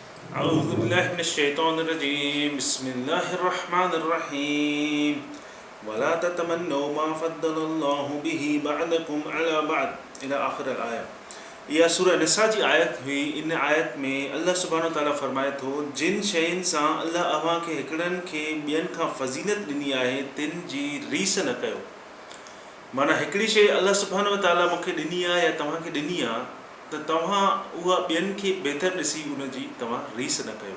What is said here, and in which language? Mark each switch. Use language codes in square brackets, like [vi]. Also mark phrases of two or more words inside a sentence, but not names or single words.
[ar] أعوذ بالله من الشيطان الرجيم بسم الله الرحمن الرحيم ولا تتمنوا ما فضل الله به بعضكم على بعض إلى آخر الآية. [sd] इहा सूरह निसा जी आयत हुई. इन आयत में [ar] الله سبحانه وتعالى [sd] फरमाए थो जिन शयुनि सां अल्लाह अव्हां खे हिकिड़नि खे ॿियनि खां फज़ीलत ॾिनी आहे तिन जी रीस न कयो. माना हिकिड़ी शइ [ar] الله سبحانه وتعالى [sd] मूंखे ॾिनी आहे या तव्हांखे ॾिनी आहे त तव्हां उहा ॿियनि खे बहितर ॾिसी उनजी तव्हां रीस न कयो.